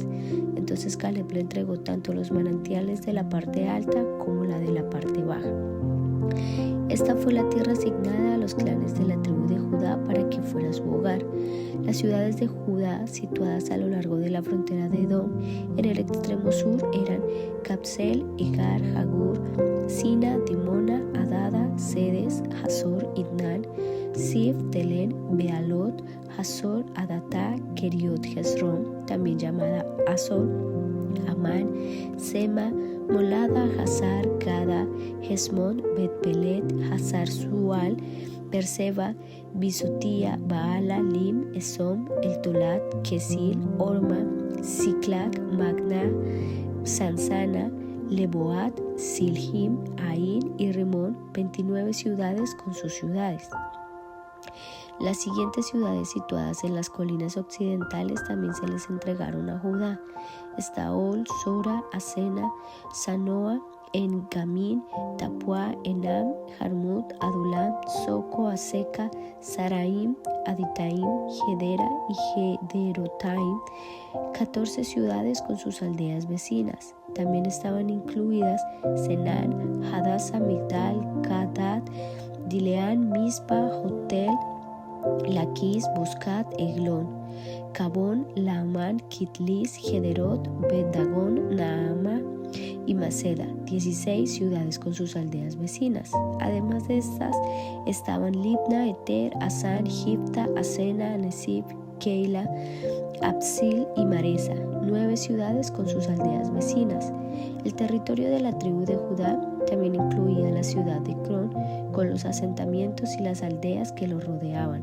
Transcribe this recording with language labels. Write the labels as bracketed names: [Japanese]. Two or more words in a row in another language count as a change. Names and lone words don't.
[Spanish] Entonces Caleb le entregó tanto los manantiales de la parte alta como la de la parte baja. Esta fue la tierra asignada a los clanes de la tribu de Judá para que fuera su hogar. Las ciudades de Judá, situadas a lo largo de la frontera de Edom, en el extremo sur eran Capsel, Egar, Jagur, Sina, Dimona, Adada, Sedes, Hazor, Idnan, Sif, Telén, Bealot, Hazor, Adatá, Keriot Hezron, también llamada Azor, Amán, Sema, Molada, Hazar, Gada, Hesmón, Bet-Pelet, Hazar Sual, Berseba, Bisotía, Baala, Lim, Esom, El Tolat, Kesil, Orma, Siclag, Magna, Sansana, Leboat, Silhim, Ain y Rimón, 29 ciudades con sus ciudades. Las siguientes ciudades situadas en las colinas occidentales también se les entregaron a Judá: Estaol, Sora, Asena, Sanoa, En-Gamín, Tapua, Enam, Jarmut, Adulam, Soco, Aseca, Saraim, Aditaim, Gedera y Gederotaim, 14 ciudades con sus aldeas vecinas. También estaban incluidas Senán, Hadasa, Migdal, Gadad, Dileán, Mispa, Hotel, Laquis, Buscat, Eglón, Cabón, Laamán, Kitlis, Gederot, Bet-Dagón, Naama y Maceda, 16 ciudades con sus aldeas vecinas. Además de estas estaban Libna, Eter, Asán, Gipta, Asena, Nesib, Keila, Absil y Maresa, 9 ciudades con sus aldeas vecinas. El territorio de la tribu de Judá también incluía la ciudad de Cron con los asentamientos y las aldeas que lo rodeaban.